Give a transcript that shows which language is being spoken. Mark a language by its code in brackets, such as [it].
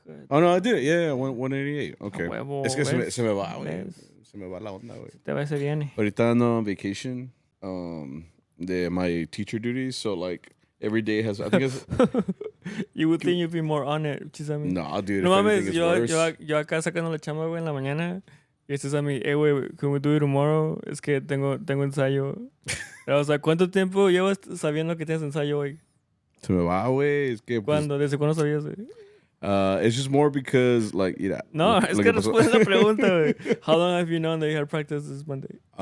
[en] Oh, no, I did it. Yeah, 188. Okay. [es] Huevo, Es que se me va, güey. ¿ves? Se me va la onda, güey. Te va, se viene. Ahorita ando [en] on vacation. My teacher duties. So, like, every day has... I think it's... You would think you'd be more on it, Sammy. No, dude. [es] No [en] if [es] mames, [en] anything, it's worse. [es] yo acá sacando la chamba, güey, en la mañana. Y este es a mí, güey, [en] can we do it tomorrow? [es] Es que tengo ensayo. O sea, ¿cuánto tiempo llevas sabiendo que tienes ensayo hoy? Se me va, güey. Es que... ¿Cuándo? ¿Desde cuándo sabías, güey? [en] It's just more because, like, yeah. [es] No, es que responde la pregunta, güey. [en] How long have you known that you had practice this Monday?